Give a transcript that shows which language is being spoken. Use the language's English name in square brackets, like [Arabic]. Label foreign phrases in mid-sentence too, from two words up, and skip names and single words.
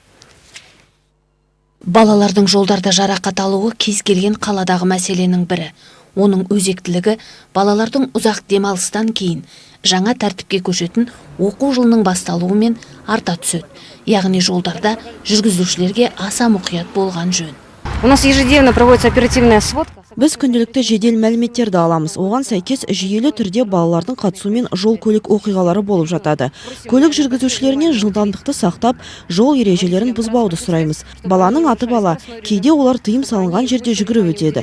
[Kazakh] Балалардың жолдарда жарақат алуы кез келген қаладағы мәселенің бірі. Оның өзектілігі балалардың ұзақ демалыстан кейін жаңа тәртіпке көшетін оқу жылының басталуымен арта түседі. Яғни жолдарда жүргізушілерге аса мұқият болған жөн. [Russian] У нас ежедневно проводится оперативная сводка. [Kazakh] Біз күнделікті жедел мәліметтерді аламыз. Оған сәйкес жүйелі түрде балалардың қатысуымен жол көлік оқиғалары болып жатады. Көлік жүргізушілеріне жылдамдықты сақтап, жол ережелерін бұзбауды сұраймыз. Баланың аты бала, кейде олар тыйым салынған жерде жүгіріп өтеді.